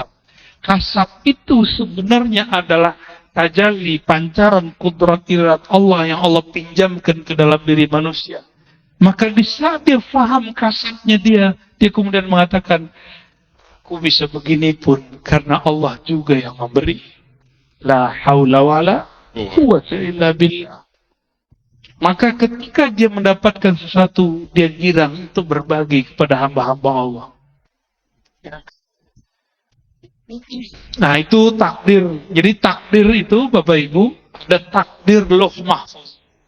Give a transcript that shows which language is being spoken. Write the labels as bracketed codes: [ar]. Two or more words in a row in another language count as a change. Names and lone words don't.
[id] Kasab itu sebenarnya adalah tajalli, pancaran kudrat irat Allah yang Allah pinjamkan ke dalam diri manusia. Maka di saat dia faham kasabnya dia kemudian mengatakan, aku bisa begini pun karena Allah juga yang memberi. [ar] La haula wala quwwata illa billah. [id] Maka ketika dia mendapatkan sesuatu, dia girang untuk berbagi kepada hamba-hamba Allah. Nah itu takdir. Jadi takdir itu Bapak Ibu, ada takdir lauh mahfuz.